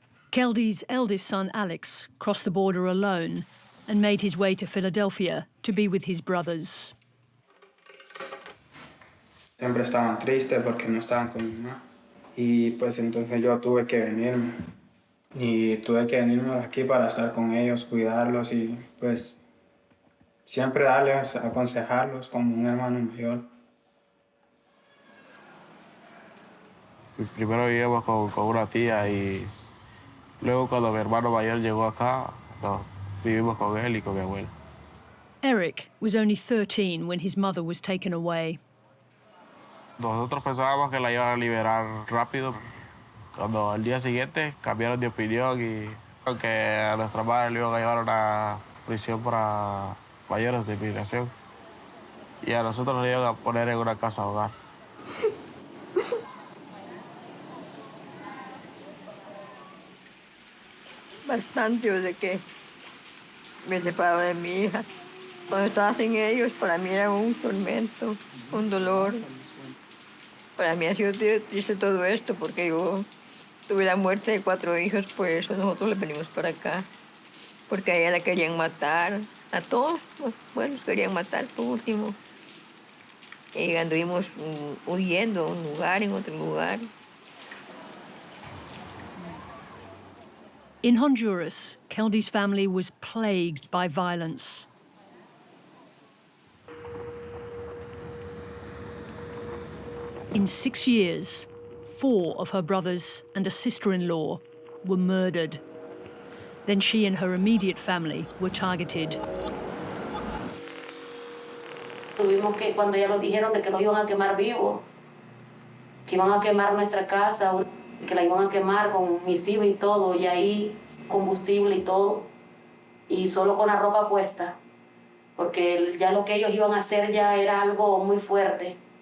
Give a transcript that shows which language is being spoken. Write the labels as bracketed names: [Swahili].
[English] Keldy's eldest son, Alex, crossed the border alone and made his way to Philadelphia to be with his brothers. [Spanish] Siempre estaban tristes porque no estaban con mi mamá. Y pues entonces yo tuve que venirme. Y tuve que venirme aquí para estar con ellos, cuidarlos y pues siempre darles, aconsejarlos como un hermano mayor. Primero vivíamos con una tía y luego cuando mi hermano mayor llegó acá, vivimos con él y con mi abuela. [English] Eric was only 13 when his mother was taken away. [Spanish] Nosotros pensábamos que la iban a liberar rápido. Cuando al día siguiente cambiaron de opinión y que a nuestra madre le iban a llevar a una prisión para mayores de inmigración. Y a nosotros nos iban a poner en una casa de hogar. Bastante desde que me separaba de mi hija. Cuando estaba sin ellos, para mí era un tormento, un dolor. Para mí ha sido triste todo esto porque yo tuve la muerte de 4 hijos, por eso nosotros le venimos para acá. Porque a ella la querían matar, a todos, bueno, querían matar por último. Y anduvimos huyendo a un lugar, en otro lugar. [English] In Honduras, Keldy's family was plagued by violence. In 6 years, 4 of her brothers and a sister-in-law were murdered. Then she and her immediate family were targeted. [Spanish] Tuvimos que, cuando ya nos dijeron de que los iban a quemar vivos, que iban a quemar nuestra casa, que la iban a quemar con mis hijos y todo, y ahí combustible y todo, y solo con la ropa puesta, porque ya lo que ellos iban a hacer ya era algo muy fuerte.